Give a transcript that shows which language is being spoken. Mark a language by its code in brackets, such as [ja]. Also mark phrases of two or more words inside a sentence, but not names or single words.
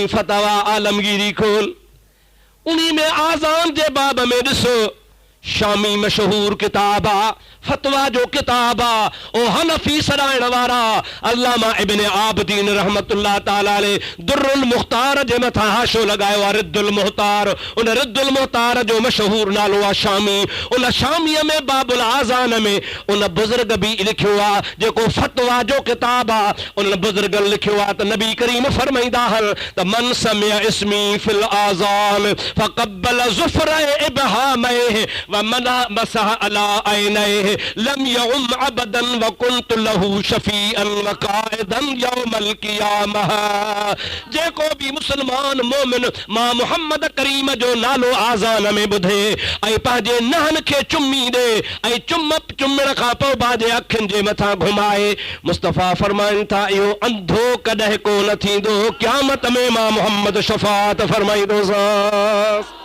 [sd] फतवा आलमगीरी खोल, उन्हीं में आज़ान जे बाब में ॾिसो, शामी मशहूर किताब आ, फतवा जो किताब आ, ओ हनफी सराइण वारा अल्लामा इब्न आबदीन [ar] رحمة الله تعالى عليه [sd] दुर्रुल मुख्तार जे मथां हाशो लगायो आहे, रिद्दुल मुख्तार। उन रिद्दुल मुख्तार जो मशहूर नालो आहे शामी। उन शामीअ में [ar] باب الأذان [sd] में उन बुज़ुर्ग भी लिखियो आहे जेको फतवा जो किताब आ। उन बुज़ुर्ग लिखियो आहे त नबी करीम फरमाईंदा आहिनि त [ar] من سمع اسمي في الأذان فقبل ظفر إبهاميه ومن مسح على عينيه لم يعم أبدا وكنت له شفيعا وقائدا يوم القيامة. [sd] जेको भी मुसलमान मोमिन मां मुहम्मद करीम जो नालो आज़ान में ॿुधे ऐं पंहिंजे नहन खे चुमी ॾे ऐं चुमण खां पोइ पंहिंजे अखियुनि जे मथां घुमाए, मुस्तफ़ा फरमाइनि था इहो अंधो कॾहिं को न थींदो, क़यामत में मां मुहम्मद शफ़ाअत फरमाईंदोसांस।